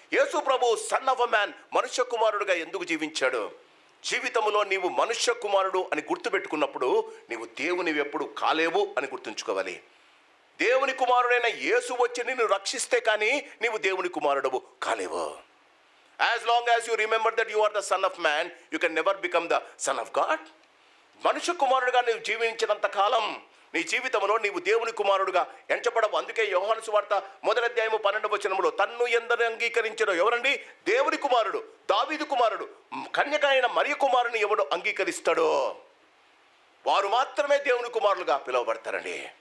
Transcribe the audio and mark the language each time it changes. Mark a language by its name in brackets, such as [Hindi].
[Telugu] Yesu Prabhu [English] son of a man, [Telugu] మనుష్య కుమారుడుగా ఎందుకు జీవించాడు? జీవితంలో నీవు మనుష్య కుమారుడు అని గుర్తుపెట్టుకున్నప్పుడు నీవు దేవునివి ఎప్పుడు కాలేవు అని గుర్తుంచుకోవాలి. దేవుని కుమారుడైన యేసు వచ్చి నిన్ను రక్షిస్తే కానీ నీవు దేవుని కుమారుడవు కాలేవు. [English] As long as you remember that you are the son of man, you can never become the son of God. [Telugu] మనుష్య కుమారుడుగా నీవు జీవించినంత కాలం నీ జీవితంలో నీవు దేవుని కుమారుడుగా ఎంచబడవు. అందుకే యోహాను సువార్త 1వ అధ్యాయము 12వ వచనంలో తన్ను ఎందరు అంగీకరించారో, ఎవరండి? దేవుని కుమారుడు, దావీదు కుమారుడు, కన్యక అయిన మరియ కుమారుని ఎవడు అంగీకరిస్తాడో వారు మాత్రమే దేవుని కుమారులుగా పిలువబడతారండి.